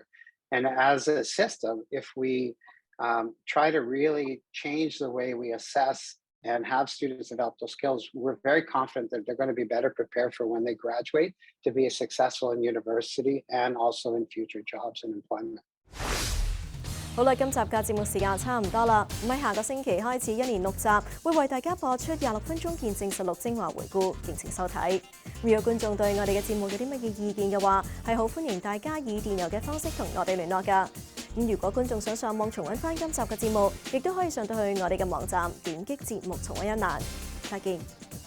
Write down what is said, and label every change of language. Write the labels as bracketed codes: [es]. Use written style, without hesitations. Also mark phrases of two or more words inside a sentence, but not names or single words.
[en] And as a system, if we try to really change the way we assess and have students develop those skills, we're very confident that they're going to be better prepared for when they graduate to be successful in university and also in future jobs and employment. [yue] 好啦，今集嘅節目時間差唔多啦，咁喺下個星期開始，1連6集，會為大家播出26分鐘見證實錄精華回顧，敬請收睇。如果觀眾對我哋嘅節目有啲乜嘢意見嘅話，係好歡迎大家以電郵嘅方式同我哋聯絡㗎。咁如果觀眾想上網重溫翻今集嘅節目，亦都可以上到去我哋嘅網站，點擊節目重溫一欄。再見。